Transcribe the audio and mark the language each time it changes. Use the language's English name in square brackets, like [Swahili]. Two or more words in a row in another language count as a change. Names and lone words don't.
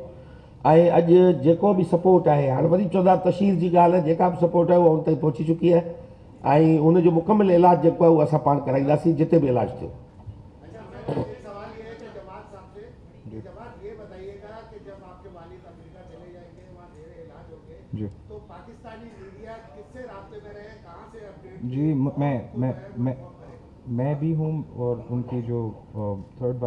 [Sindhi] ऐं अॼु जेको बि सपोर्ट आहे, हाणे वरी चवंदा तशहीर जी ॻाल्हि है, जेका बि सपोर्ट है वो उन ताईं पहुची [Urdu] چکی ہے, [Sindhi] ऐं उनजो मुकमिल इलाज जेको आहे उहो असां पाण कराईंदासीं जिते भी इलाज थियो। [Urdu] اچھا، میرا ایک سوال یہ ہے کہ جماعت صاحب سے، کہ جماعت یہ بتائیے گا کہ جب آپ کے والد امریکہ چلے جائیں گے، وہاں ڈھیر علاج ہوں گے, जी تو پاکستانی میڈیا کس سے رابطے میں رہے، کہاں سے اپڈیٹ? جی، میں بھی ہوں، اور ان کی جو [English] third wife